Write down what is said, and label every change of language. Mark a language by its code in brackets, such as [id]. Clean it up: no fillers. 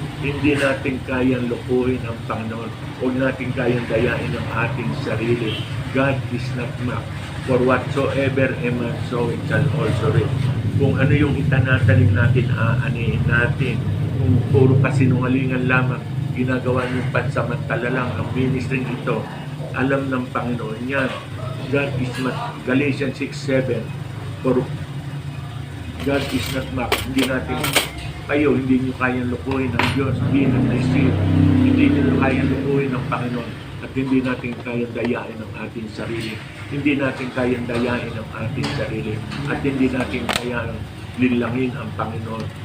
[tl] Hindi natin kayang lukuhin ang Panginoon. Huwag natin kayang dayain ang ating sarili. [en] God is not mocked. For whatsoever a man soweth shall also reap. [tl] Kung ano yung itanatanim natin, aanihin natin. Kung puro kasinungalingan lamang, ginagawa niyong pansamantala lang ang ministry ito, alam ng Panginoon yan. [en] God is not, Galatians 6:7, for God is not mocked. [tl] Hindi natin, kayo, hindi niyo kayang lukuhin ng Diyos. [en] Be not deceived. [tl] Hindi niyo kayang lukuhin ng Panginoon. At hindi natin kayang dayain ang ating sarili. Hindi natin kayang dayain ang ating sarili. At hindi natin kayang linlangin ang Panginoon.